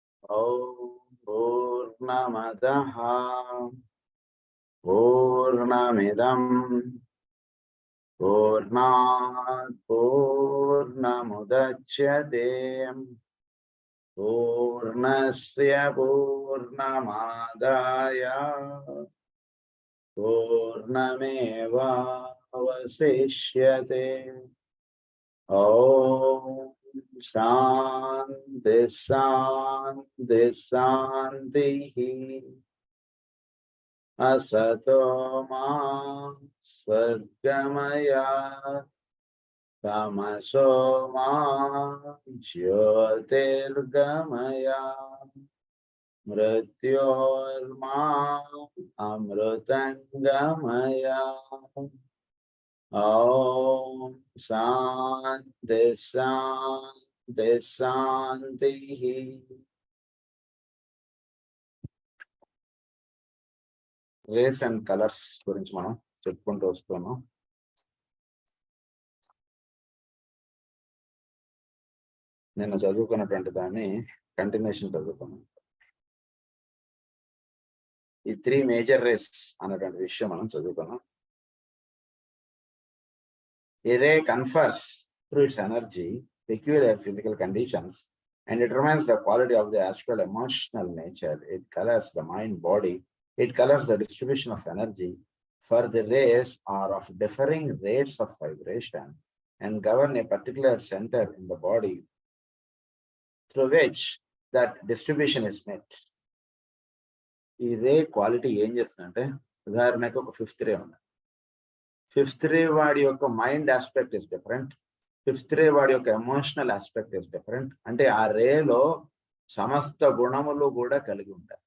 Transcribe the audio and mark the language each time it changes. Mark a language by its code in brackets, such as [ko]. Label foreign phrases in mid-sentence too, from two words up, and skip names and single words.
[sa] ఓం పూర్ణమదః పూర్ణమిదం పూర్ణాత్ పూర్ణముదచ్యతే పూర్ణస్య పూర్ణమాదాయ పూర్ణమేవావశిష్యతే. ఓం శాంతి శాంతి శాంతి. असतो मा स्वर्गमय तमसो मा ज्योतिर्गमय मृत्योर्मा अमृतंगमय. ओम शांति शांति शांति. [en] rays and colors [te] గురించి మనం చెప్పుకుంటూ వస్తున్నాం. నిన్న చదువుకున్నటువంటి దాన్ని కంటిన్యూషన్ చదువుకున్నాం. ఈ 3 [en] major rays [te] అన్నటువంటి విషయం మనం చదువుకున్నాం. [en] A ray confers through its energy peculiar physical conditions and determines the quality of the astral emotional nature. It colors the mind body. It colors the distribution of energy, for the rays are of differing rates of vibration and govern a particular center in the body through which that distribution is met. [te] ఈ [en] ray quality [te] ఏం చేస్తుందంటే, ఉదాహరణకు ఒక 5th రే ఉంది. 5th రే వాడి యొక్క [en] mind aspect is different. [te] 5th రే వాడి యొక్క [en] emotional aspect is different. [te] అంటే ఆ రేలో సమస్త గుణములు కూడా కలిగి ఉంటాయి.